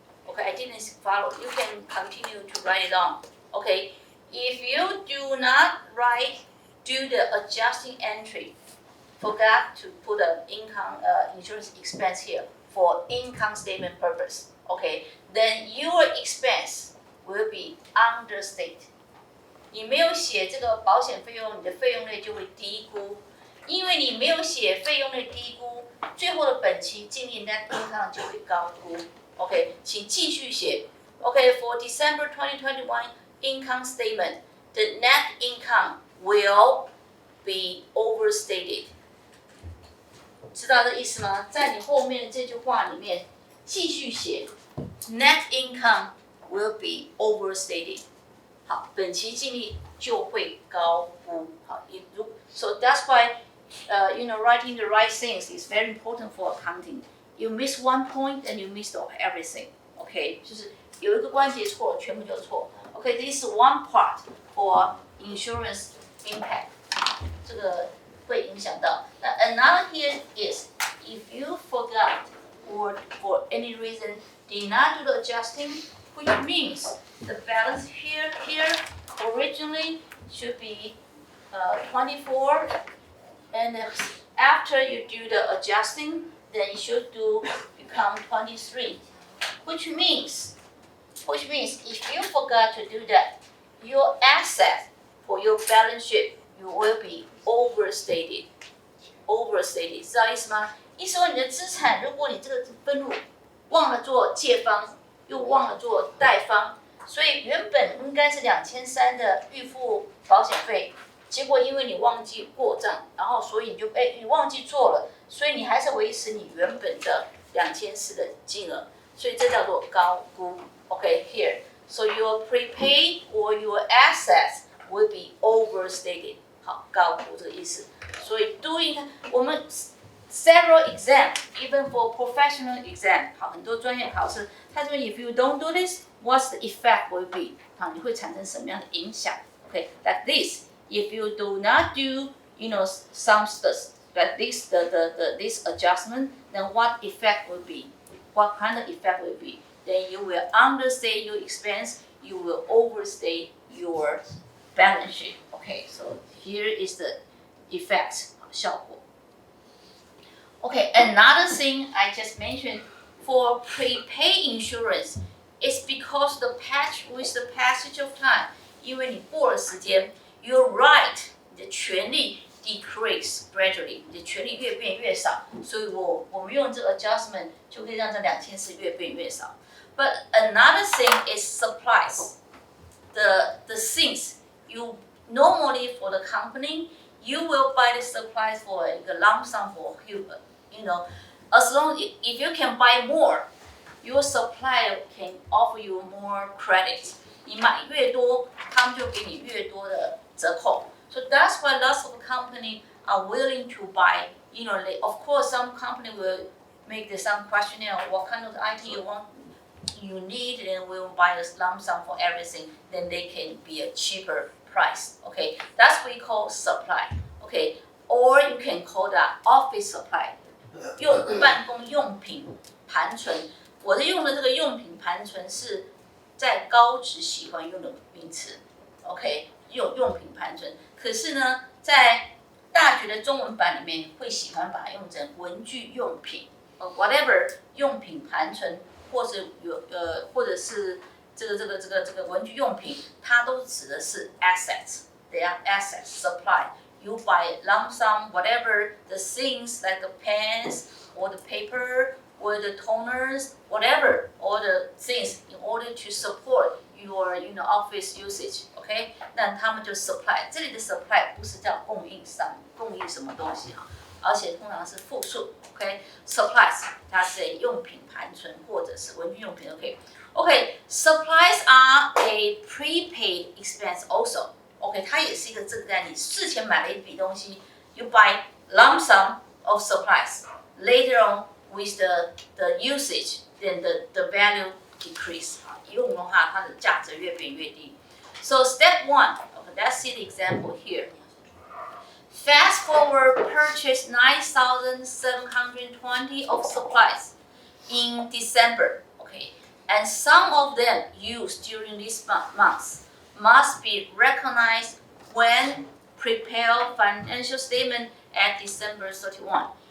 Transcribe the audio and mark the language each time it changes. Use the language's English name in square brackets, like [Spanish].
[English] Okay, I didn't follow. You can continue to write it down. Okay, if you do not do the adjusting entry, forgot to put an income insurance expense here for income statement purpose. Okay, then your expense will be understate. [Chinese] 你没有写这个保险费用，你的费用率就会低估，因为你没有写费用率低估，最后的本期净利 net income 就会高估。 OK， 请继续写。 [English] OK， for December 2021 income statement, the net income will be overstated. [Chinese] 知道这意思吗？在你后面的这句话里面继续写 ， [English] net income will be overstated. [Chinese] 好，本期净利就会高估。 [English] 好，so that's why, writing the right things is very important for accounting. You miss one point and you miss everything. [Chinese] OK， 就是有一个关节错了，全部就错。 [English] OK，this is one part for insurance impact. [Chinese] 这个会影响到。 [English] 那 another here is if you forgot or for any reason did not do the adjusting, which means the balance here originally should be 24, and after you do the adjusting, then it should become 23, which means if you forgot to do that, your asset for your balance sheet you will be overstated. [Chinese] 知道意思吗？意思说你的资产，如果你这个分录忘了做借方，又忘了做贷方，所以原本应该是2300的预付保险费，结果因为你忘记过账，然后所以你忘记做了，所以你还是维持你原本的2400的金额，所以这叫做高估。 [English] OK, here, so your prepaid or your assets will be overstated. [Chinese] 好，高估这个意思。所以 我们 [English] several exam, even for professional exam, [Chinese] 好，很多专业考试，他说 [English] if you don't do this, what's the effect will be? [Chinese] 好，你会产生什么样的影响 ？ [English] Okay, like this. If you do not do, some like this, this adjustment, then what effect will be? What kind of effect will be? Then you will understate your expense. You will overstate your balance sheet. Okay, so here is the effect [Chinese] 效果。 [English] Okay, another thing I just mentioned for prepaid insurance is because with the passage of time, [Chinese] 因为你过了时间 [English] your right [Chinese] 你的权利 [English] decrease gradually， [Chinese] 你的权利越变越少，所以我们用这个 adjustment 就可以让这2400越变越少。 [English] But another thing is supplies. The things you normally for the company, you will buy the supplies for a lump sum for as long if you can buy more, your supplier can offer you more credit. 你买越多，他们就给你越多的折扣。 So that's why lots of companies are willing to buy. Of course, some company will make some questionnaire what kind of item you need, and will buy a lump sum for everything. Then they can be a cheaper price. Okay, that's what we call supply. Okay, or you can call that office supply. [Chinese] 办公用品盘存。我用的这个用品盘存是在高职喜欢用的名词。 OK， 用品盘存。可是呢，在大学的中文版里面会喜欢把它用成文具用品，whatever 用品盘存，或者是这个文具用品，它都指的是 assets， [English] they are assets supply. You buy lump sum, whatever the things like the pens or the paper or the toners, whatever, all the things in order to support your office usage, OK？ [Chinese] 那他们就 supply， 这里的 supply 不是叫供应什么东西而且通常是复数 ，OK？Supplies 它是用品盘存或者是文具用品 ，OK？ [English] Supplies are a prepaid expense also。 [Chinese] OK， 它也是一个这个概念。事前买了一笔东西 [English] ，you buy lump sum of supplies. Later on, with the usage, then the value decrease. [Chinese] 用的话，它的价值越变越低。 [English] So step one, let's see the example here. Fast forward, purchase 9,720 of supplies in December. Okay, and some of them used during this month must be recognized when prepare financial statement at December 31.